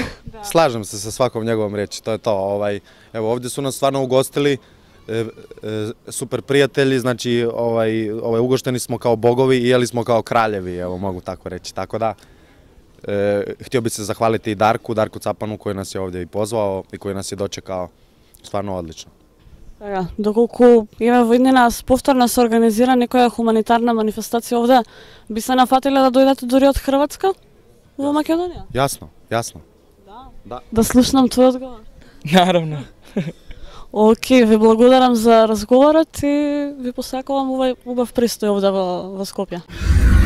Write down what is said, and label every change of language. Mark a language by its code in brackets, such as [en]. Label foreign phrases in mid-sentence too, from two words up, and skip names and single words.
[hr] Slažem se sa svakom njegovom riječi, to je to. Evo, ovdje su nas stvarno ugostili, super prijatelji, znači ugošteni smo kao bogovi i jeli smo kao kraljevi, evo mogu tako reći. Tako da, htio bih se zahvaliti i Darku Capanu koji nas je ovdje i pozvao i koji nas je dočekao stvarno odlično. [mk] Доколку има во иднина повторно се организира некоја хуманитарна манифестација овде, би се нафатиле да дојдете дури од Хрватска во Македонија? [hr] Jasno. [mk] Да слушнам твој одговор. [hr] Naravno. [mk] Океј, ви благодарам за разговорот и ви посакувам убав престој овде во Скопје.